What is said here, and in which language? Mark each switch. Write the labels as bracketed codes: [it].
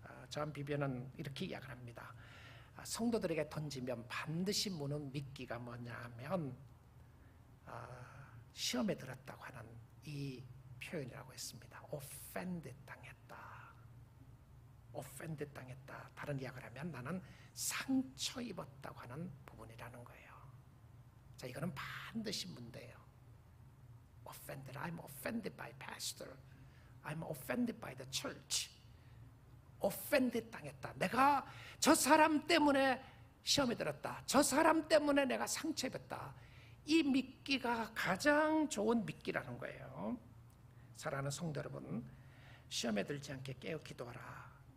[ko] 존 비비어는 이렇게 이야기를 합니다. 성도들에게 던지면 반드시 무는 미끼가 뭐냐 하면 시험에 들었다고 하는 이 표현이라고 했습니다. offend 당했다. offend 당했다. 다른 이야기를 하면 나는 상처 입었다고 하는 부분이라는 거예요. 자, 이거는 반드시 문제예요. [en] offended. I'm offended by pastor. I'm offended by the church. [ko] offended 당했다. 내가 저 사람 때문에 시험에 들었다. 저 사람 때문에 내가 상처 입었다. 이 미끼가 가장 좋은 미끼라는 거예요. 사랑하는 성도 여러분, 시험에 들지 않게 깨어 기도하라.